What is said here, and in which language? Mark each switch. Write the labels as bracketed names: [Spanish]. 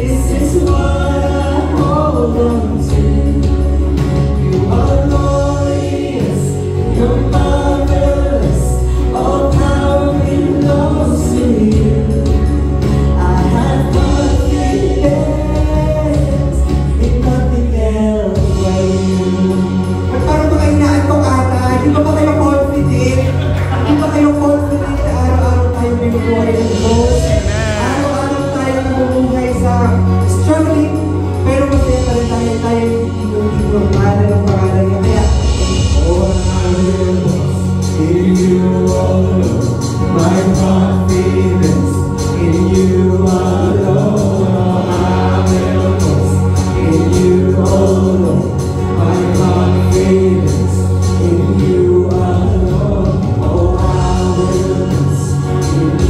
[English] hold on to. You are glorious, you're marvelous, all power belongs to you. I have confidence in nothing else but you. [Filipino] At parang mga inaantok ata, hindi ba kayo confident? Hindi ba kayo confident na araw-araw tayo binubuhay ng Diyos? Araw-araw tayo nabubuhay sa struggling, pero masaya pa rin tayo dito ang pangalan ng pangalan niya. [English] Kaya, oh, in you alone, my confidence, in you alone, I will boast. In you alone, my confidence, in you alone, oh, I will boast.